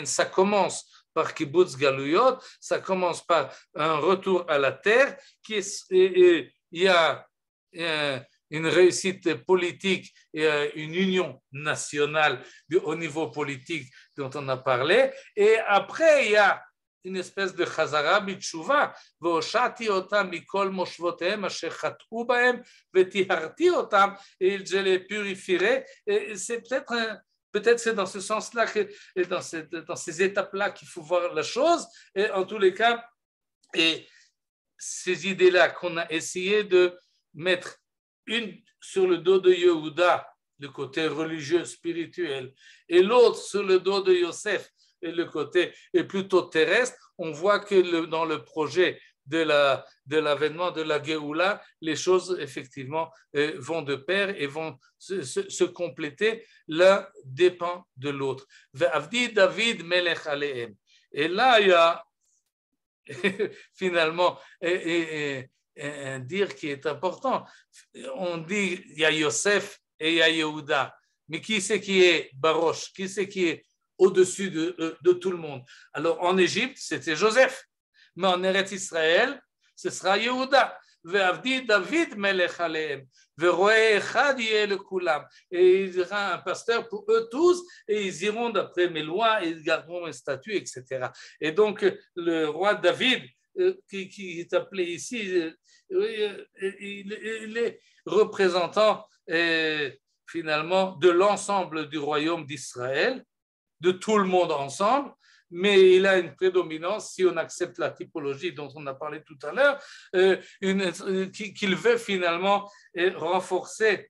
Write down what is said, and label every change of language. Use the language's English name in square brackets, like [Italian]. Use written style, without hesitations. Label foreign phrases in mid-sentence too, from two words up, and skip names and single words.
[French] Ça commence par Kibbutz Galuyot, ça commence par un retour à la terre, il y a une réussite politique et une union nationale au niveau politique dont on a parlé, et après il y a une espèce de [Hebrew] חזרה בתשובה, והושעתי אותם מכל מושבותיהם אשר חטאו בהם וטהרתי אותם, [French] et je les purifierai. Et c'est peut-être c'est dans ce sens-là, dans ces étapes-là qu'il faut voir la chose. Et en tous les cas, et ces idées-là qu'on a essayé de mettre une sur le dos de Yehuda, le côté religieux, spirituel, et l'autre sur le dos de Yosef, et le côté est plutôt terrestre, on voit que dans le projet de l'avènement de la Géoula, les choses effectivement vont de pair et vont se compléter, l'un dépend de l'autre. [Hebrew] ועבדי דוד מלך עליהם. [French] Et là, il y a finalement un dire qui est important. On dit il y a Yosef et il y a Yehuda. Mais qui c'est qui est Barosh? Qui c'est qui est au-dessus de tout le monde? Alors en Égypte, c'était Joseph. Mais en Eretz Israël, ce sera Yehuda. [Hebrew] ועבדי דוד מלך עליהם. ורועה אחד יהיה לכולם. [French] Et il y aura un pasteur pour eux tous, et ils iront d'après mes lois, et ils garderont mes statuts, etc. Et donc, le roi David, qui est appelé ici, il est représentant finalement de l'ensemble du royaume d'Israël, de tout le monde ensemble, mais il a une prédominance, si on accepte la typologie dont on a parlé tout à l'heure, qu'il veut finalement renforcer.